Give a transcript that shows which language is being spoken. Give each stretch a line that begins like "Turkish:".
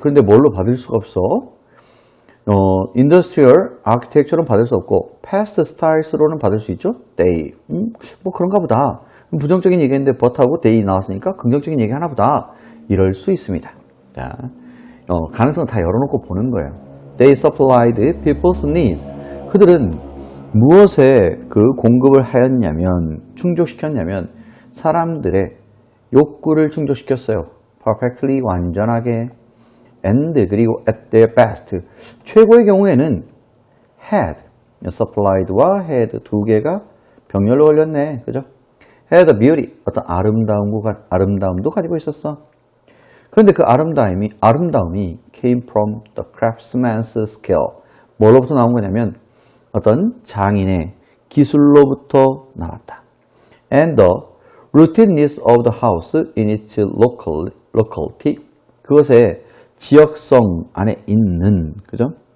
Korean: 그런데 뭘로 받을 수가 없어?
English: industrial architecture
Korean: 는 받을 수 없고 past styles로는 받을 수 있죠? they. 뭐 그런가 보다. 부정적인 얘기했는데 but하고 they 나왔으니까 긍정적인 얘기 하나 보다. 이럴 수 있습니다. 자, 가능성 다 열어놓고 보는 거예요.
English: They supplied people's needs.
Korean: 그들은 무엇에 그 공급을 하였냐면, 충족시켰냐면 사람들의 욕구를 충족시켰어요. perfectly, 완전하게.
English: and, 그리고 at their best.
Korean: 최고의 경우에는 had, supplied와 had 두 개가 병렬로 걸렸네. 그죠?
English: had a beauty,
Korean: 어떤 아름다움도 가지고 있었어. 그런데 그 아름다움이
English: came from the craftsman's skill.
Korean: 뭐로부터 나온 거냐면 어떤 장인의 기술로부터 나왔다.
English: And the routineness of the house in its locality.
Korean: 그것의 지역성 안에 있는, 그죠?